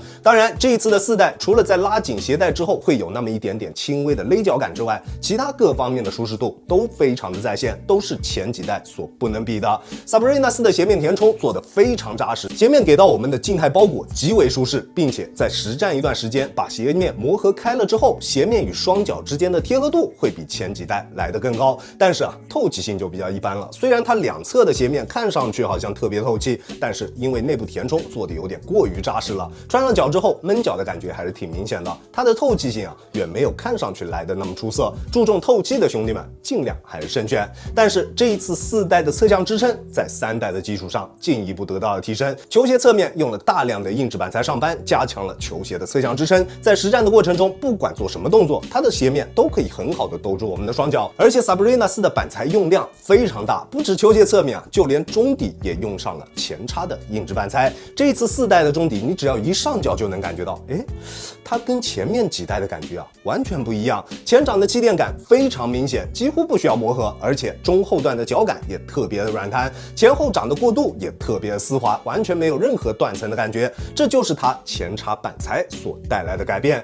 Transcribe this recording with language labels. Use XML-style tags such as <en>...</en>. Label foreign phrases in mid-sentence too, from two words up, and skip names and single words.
<zh>當然，這一次的4代除了在拉緊鞋帶之後會有那麼一點點輕微的勒腳感之外，其他各方面的舒適度都非常的在線，都是前幾代所不能比的。Sabrina 4的鞋面填充做得非常扎實，鞋面給到我們的靜態包裹極為舒適，並且在實戰一段時間把鞋面磨合開了之後，鞋面與雙腳之間的貼合度會比前幾代來得更高。但是啊，透氣性就比較一般了。雖然它兩側的鞋面看上去好像特別透氣，但是因為內部填充做得有點過於扎實了，穿上腳之後悶腳的感覺還是挺明顯的。它的透氣性啊，遠沒有看上去來得那麼出色。注重透氣的兄弟們盡量還是慎選。但是這一次4代的側向支撐在3代的基礎上進一步得到了提升，球鞋側面用了大量的硬質板材上扳，加強了球鞋的側向支撐。在實戰的過程中，不管做什麼動作，它的鞋面都可以很好的兜住我們的雙腳。而且 Sabrina 4的板材用量非常大，不止球鞋側面啊，就連中底也用上了前插的硬質板材。這一次4代的中底，你只要一上腳就能感覺到，它跟前面幾代的感覺啊完全不一樣。前掌的氣墊感非常明顯，幾乎不需要磨合，而且中後段的腳感也特別的軟彈，前後掌的過渡也特別的絲滑，完全沒有任何斷層的感覺。這就是它前插板材所帶來的改變。</zh>